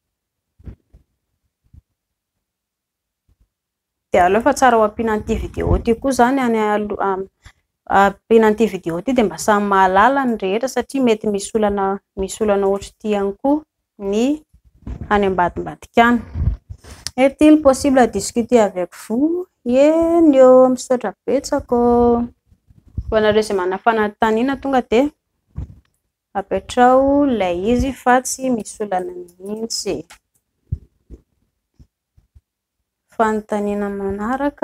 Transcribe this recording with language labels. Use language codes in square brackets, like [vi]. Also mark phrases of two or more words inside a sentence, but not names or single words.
[mg] dia aleo fa tsara ho ampiana an'ity vidéo ity koa zany ampiana an'ity vidéo ity dia mba samy mahalala ny rehetra satria mety misy olana ohatry ity ihany koa ny any ambadimbadika any. [fr] Est-il possible à discuter avec vous? [mg] Io misaotra betsaka ho anareo izay manana fanontaniana tonga dia apetrao ilay izy fa tsy misy olana mihitsy. Fanontaniana manaraka.